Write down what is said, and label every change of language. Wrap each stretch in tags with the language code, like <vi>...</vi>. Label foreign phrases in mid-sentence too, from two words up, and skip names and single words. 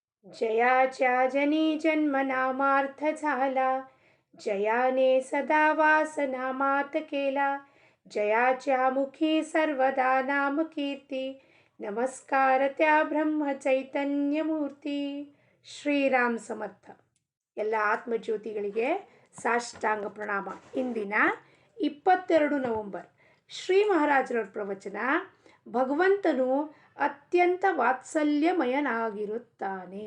<mr>जयाच्या जनी जन्म नामार्थ झाला, जयाने सदा वासनामात केला. जयाच्या मुखी सर्वदा नाम कीर्ती, नमस्कार त्या ब्रह्म चैतन्य मूर्ती.</mr> <kn>ಶ್ರೀರಾಮ್ ಸಮರ್ಥ. ಎಲ್ಲ ಆತ್ಮಜ್ಯೋತಿಗಳಿಗೆ ಸಾಷ್ಟಾಂಗ ಪ್ರಣಾಮ. ಇಂದಿನ 22 ನವೆಂಬರ್ ಶ್ರೀ ಮಹಾರಾಜರವ್ರ ಪ್ರವಚನ. ಭಗವಂತನು ಅತ್ಯಂತ ವಾತ್ಸಲ್ಯಮಯನಾಗಿರುತ್ತಾನೆ.</kn>